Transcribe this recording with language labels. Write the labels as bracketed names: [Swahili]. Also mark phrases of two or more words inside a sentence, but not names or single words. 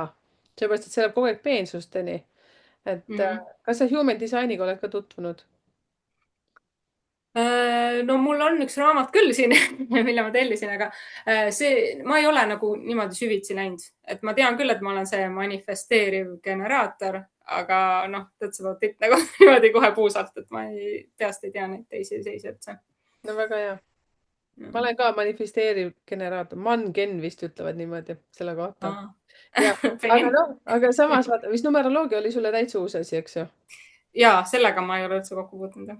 [Estonian] seepärast, et see läheb kogu aeg peensusteni. et kas sa human disainiga oled ka tutvunud? No mul on üks raamat küll siin, mille ma tellisin, aga ma ei ole nagu niimoodi süvitsi läinud, et ma tean küll, et ma olen see manifesteeriv generaator, aga noh, [English] that's about it [Estonian] nagu niimoodi kohe puusalt, et ma peast ei tea neid teisi seise üldse. no väga hea. Ma olen ka manifesteeriv generaator, Mangen vist ütlevad niimoodi selle kohta. ja, aga noh, aga samas vaata, vist numeroloogia oli sulle täitsa uus asi, eks ju? ja sellega ma ei ole üldse kokku puutunud.